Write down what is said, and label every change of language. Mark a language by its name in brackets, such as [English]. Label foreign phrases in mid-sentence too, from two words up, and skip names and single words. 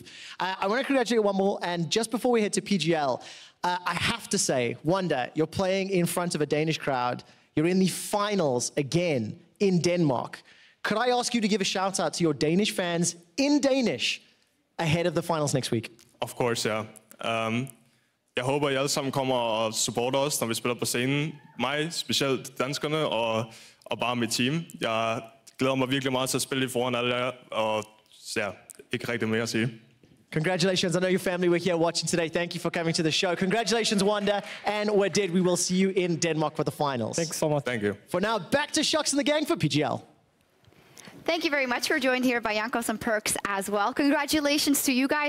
[English] I want to congratulate one more. And just before we head to PGL, I have to say, Wanda, you're playing in front of a Danish crowd. You're in the finals again in Denmark. Could I ask you to give a shout out to your Danish fans in Danish ahead of the finals next week? Of course, [Danish] ja. Jeg håber, I alle sammen kommer og supporter os, når vi spiller på scenen. Mig, specielt danskerne og bare mit team. Jeg glæder mig virkelig meget til at spille i foran alle jer, og ja, ikke rigtig mere at sige. [English] Congratulations. I know your family were here watching today. Thank you for coming to the show. Congratulations, Wanda and Wadid. We will see you in Denmark for the finals. Thanks so much. Thank you. For now, back to Shucks and the gang for PGL. Thank you very much. We're joined here by Jankos and Perks as well. Congratulations to you guys.